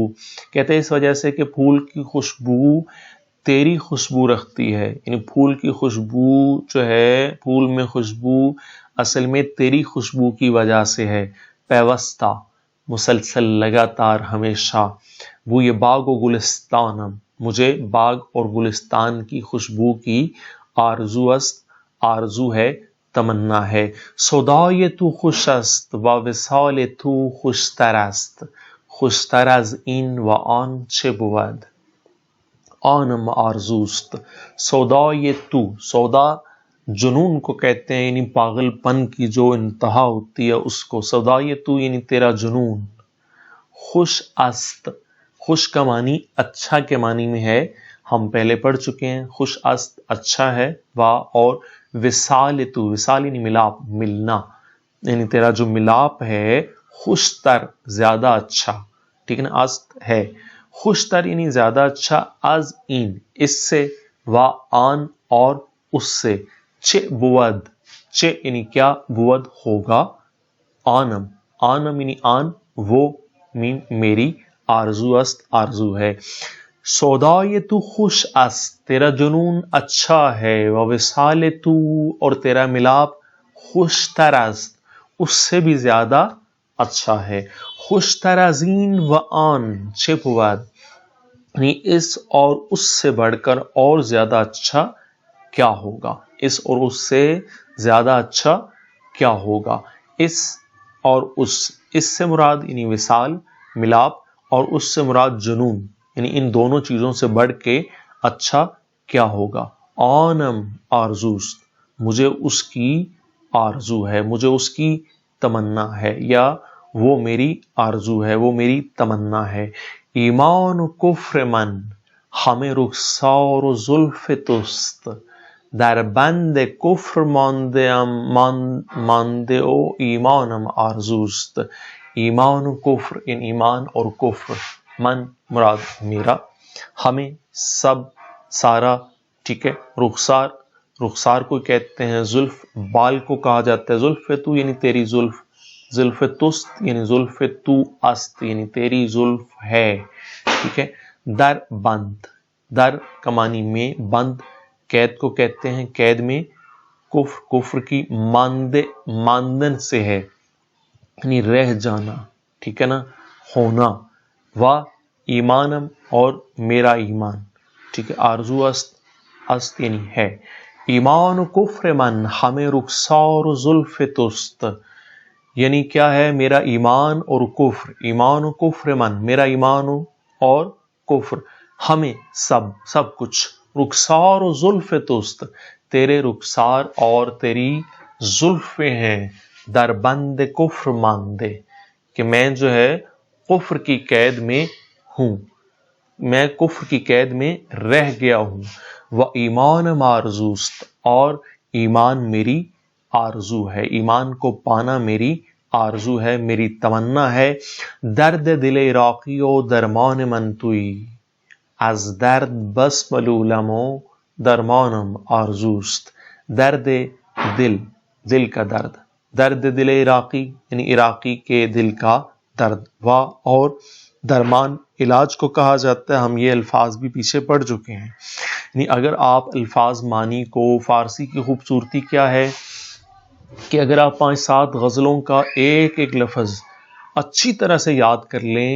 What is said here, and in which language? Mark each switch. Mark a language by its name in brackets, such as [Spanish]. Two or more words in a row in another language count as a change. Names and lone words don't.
[Urdu] کہتے ہیں اس وجہ سے کہ پھول کی خوشبو تیری خوشبو رکھتی ہے، یعنی پھول کی خوشبو جو ہے، پھول میں خوشبو اصل میں تیری خوشبو کی وجہ سے ہے. پیوستہ مسلسل، لگاتار، ہمیشہ. [Persian] بوئے باغ و گلستانم، [Urdu] مجھے باغ اور گلستان کی خوشبو کی [Persian] آرزو است، [Urdu] آرزو ہے، تمنا ہے. [Persian] سودائے تو خوش است و وصال تو خوشتر است، خوشتر از این و آن چه بود، آنم آرزوست. سودائے تو، [Urdu] سودا جنون کو کہتے ہیں، یعنی پاگل پن کی جو انتہا ہوتی ہے اس کو. [Persian] سودائے تو [Urdu] یعنی تیرا جنون. [Persian] خوش است، [Urdu] خوش کا معنی اچھا کے معنی میں ہے، ہم پہلے پڑھ چکے ہیں. [Persian] خوش است [Urdu] اچھا ہے. اور [Persian] وصال تو، [Urdu] وصال یعنی ملاپ، ملنا، یعنی تیرا جو ملاپ ہے، [Persian] خوش تر [Urdu] زیادہ اچھا، ٹھیک ہے نا. است ہے، [Persian] خوش تر [Urdu] یعنی زیادہ اچھا، [Persian] از این [Urdu] اس سے، [Persian] و آن [Urdu] اور اس سے [Persian] چه بود [Urdu] چه یعنی کیا بود ہوگا [Persian] آنم آنم [Urdu] یعنی آن وہ مین میری [Persian] آرزو است [Urdu] آرزو ہے سودائے [Persian] تو خوش است [Urdu] تیرا جنون اچھا ہے [Persian] و وصال تو [Urdu] اور تیرا ملاپ [Persian] خوش تر است [Urdu] اس سے بھی زیادہ اچھا ہے [Persian] خوش تر از این و آن چه بود [Urdu] یعنی اس اور اس سے بڑھ کر اور زیادہ اچھا کیا ہوگا اس اور اس سے زیادہ اچھا کیا ہوگا اس اور اس سے مراد یعنی وصال ملاپ اور اس سے مراد جنون یعنی ان دونوں چیزوں سے بڑھ کے اچھا کیا ہوگا [Persian] آنم آرزوست [Urdu] مجھے اس کی آرزو ہے مجھے اس کی تمنا ہے یا وہ میری آرزو ہے وہ میری تمنا ہے [Persian] ایمان و کفر من ہمیں رخسار و زلف توست در بند کفر مانده و ایمانم آرزوست ایمان و کفر [Urdu] ان ایمان اور کفر من مراد میرا ہمیں سب سارا ٹھیک ہے رخسار کو کہتے ہیں زلف بال کو کہا جاتا ہے [Persian] زلف تو [Urdu] یعنی تیری زلف [Persian] زلف توست [Urdu] یعنی [Persian] زلف تو است [Urdu] یعنی تیری زلف ہے ٹھیک ہے [Persian] در بند [Urdu] در کمانی میں بند قید کو کہتے ہیں قید میں کفر کی ماندن سے ہے یعنی رہ جانا ٹھیک ہے نا ہونا [Persian] و ایمانم [Urdu] اور میرا ایمان ٹھیک ہے [Persian] آرزو است [Urdu] یعنی ہے [Persian] ایمان و کفر من ہمیں رخسار و زلف توست [Urdu] یعنی کیا ہے میرا ایمان اور کفر من میرا ایمان اور کفر ہمیں سب کچھ [Persian] رخسار و زلف توست [Urdu] تیرے رخسار اور تیری زلفیں ہیں [Persian] در بند کفر ماندے [Urdu] کہ میں جو ہے کفر کی قید میں ہوں میں کفر کی قید میں رہ گیا ہوں وہ [Persian] ایمان آرزوست [Urdu] اور ایمان میری آرزو ہے ایمان کو پانا میری آرزو ہے میری تمنا ہے [Persian] درد دل عراقی و درمان من توئی از درد بس ملولم و درمانم آرزوست درد [Urdu] دل کا [Persian] درد دل عراقی [Urdu] یعنی عراقی کے دل کا درد و اور درمان علاج کو کہا جاتا ہے ہم یہ الفاظ بھی پیچھے پڑھ چکے ہیں یعنی اگر آپ الفاظ معنی کو فارسی کی خوبصورتی کیا ہے کہ اگر آپ 5-7 غزلوں کا ایک لفظ اچھی طرح سے یاد کر لیں